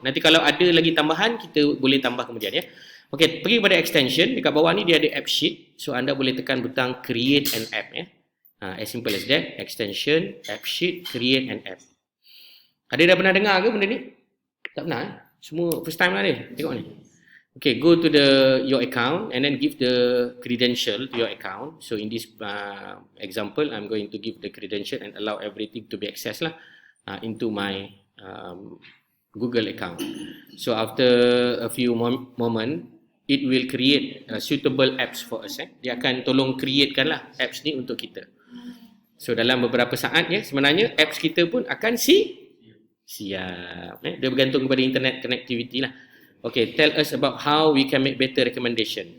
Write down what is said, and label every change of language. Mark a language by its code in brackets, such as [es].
[ms] Nanti kalau ada lagi tambahan, kita boleh tambah kemudian ya. Okay, pergi pada extension. Dekat bawah ni dia ada app sheet. So anda boleh tekan butang [en] create an app [ms] ya. As simple as that. [en] Extension, app sheet, create an app. [ms] Ada dah pernah dengar ke benda ni? Tak pernah Semua first time lah ni. Tengok ni. [en] Okay, go to your account and then give the credential to your account. So in this example, I'm going to give the credential and allow everything to be accessed lah into my Google account. So after a few moment, it will create suitable apps for us. [ms] Dia akan tolong createkan lah apps ni untuk kita. So dalam beberapa saat ya, sebenarnya apps kita pun akan siap. Dia bergantung kepada internet connectivity lah. [en] Okay, tell us about how we can make better recommendation.